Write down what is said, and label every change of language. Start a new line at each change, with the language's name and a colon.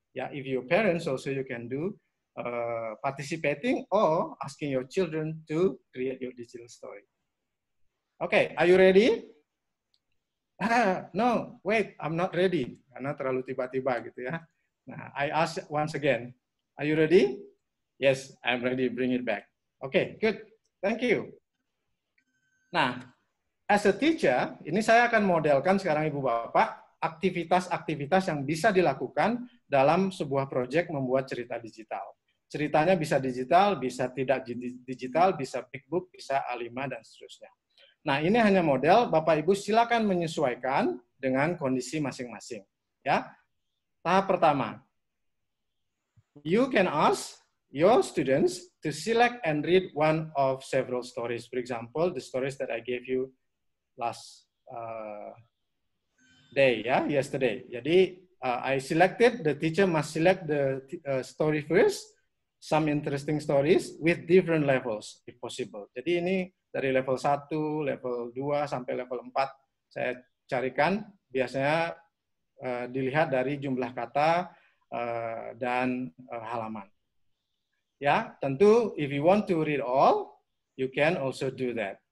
English: Yeah, if you're parents also you can do participating or asking your children to create your digital story. Okay, are you ready? No, wait, I'm not ready.
Indonesian: Karena terlalu tiba-tiba gitu ya. Nah,
English: I ask once again, are you ready? Yes, I'm ready, bring it back. Okay, good, thank you.
Indonesian: Nah,
English: as a teacher,
Indonesian: ini saya akan modelkan sekarang Ibu Bapak, aktivitas-aktivitas yang bisa dilakukan dalam sebuah proyek membuat cerita digital. Ceritanya bisa digital, bisa tidak digital, bisa big book, bisa A5, dan seterusnya. Nah, ini hanya model, Bapak Ibu silakan menyesuaikan dengan kondisi masing-masing. Ya. Tahap pertama,
English: you can ask your students to select and read one of several stories. For example, the stories that I gave you last day, ya, yesterday. Jadi, I selected, the teacher must select the story first, some interesting stories with different levels, if possible.
Indonesian: Jadi ini dari level 1, level 2, sampai level 4 saya carikan, biasanya dilihat dari jumlah kata dan halaman. Ya, tentu
English: if you want to read all, you can also do that.